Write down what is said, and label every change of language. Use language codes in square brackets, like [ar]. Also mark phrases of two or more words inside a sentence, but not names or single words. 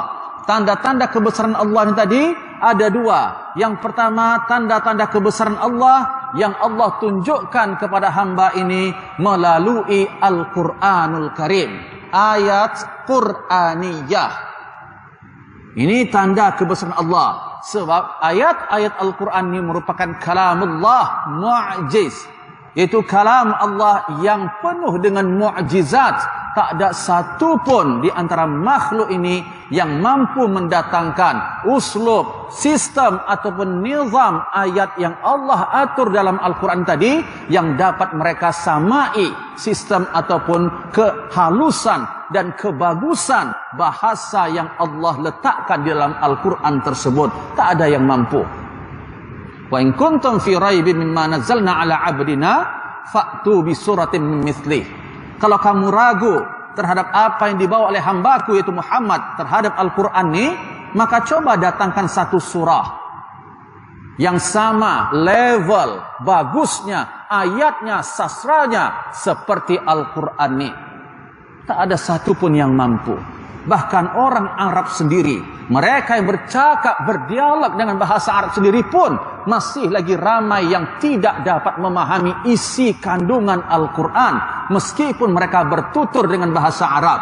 [ms] Tanda-tanda kebesaran Allah ini tadi ada dua. Yang pertama, tanda-tanda kebesaran Allah yang Allah tunjukkan kepada hamba ini melalui Al-Quranul Karim. Ayat Qur'aniyah. Ini tanda kebesaran Allah. Sebab ayat-ayat Al-Quran ini merupakan [ar] كلام الله معجز. [ms] Iaitu kalam Allah yang penuh dengan mu'jizat. Tak ada satu pun di antara makhluk ini yang mampu mendatangkan uslub, sistem ataupun nizam ayat yang Allah atur dalam Al-Quran tadi yang dapat mereka samai sistem ataupun kehalusan dan kebagusan bahasa yang Allah letakkan di dalam Al-Quran tersebut. Tak ada yang mampu. [ar] وإن كنتم في ريب مما نزلنا على عبدنا فأتوا بسورة من مثله. [ms] Kalau kamu ragu terhadap apa yang dibawa oleh hambaku yaitu Muhammad terhadap Al-Quran ini, maka coba datangkan satu surah yang sama level bagusnya, ayatnya, sastranya seperti Al-Quran ini. Tak ada satu pun yang mampu. Bahkan orang Arab sendiri, mereka yang bercakap, berdialog dengan bahasa Arab sendiri pun masih lagi ramai yang tidak dapat memahami isi kandungan Al-Quran meskipun mereka bertutur dengan bahasa Arab.